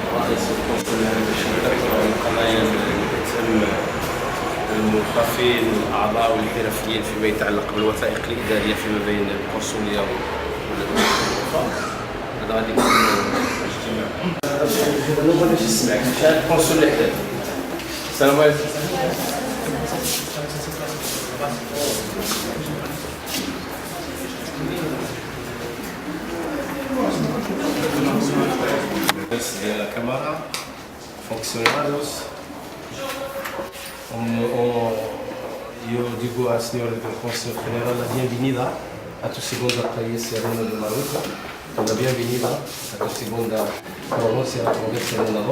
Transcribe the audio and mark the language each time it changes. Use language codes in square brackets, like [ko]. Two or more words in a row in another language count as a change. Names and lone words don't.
[ar] رئيس القنصل العام باش نذكروا على القضايا اللي تهم الموظفين والاعضاء والحرفيين فيما يتعلق بالوثائق الاداريه فيما بين القنصليه والوفاء. هذا غادي يكون اجتماع. انا باش نسمعك شحال القنصل اللي حداك. السلام عليكم. [es] De la Cámara, funcionarios, yo digo al señor del Consejo General la bienvenida a tu segunda país Reino de Marruecos, la bienvenida a tu segunda provincia a través del Senado.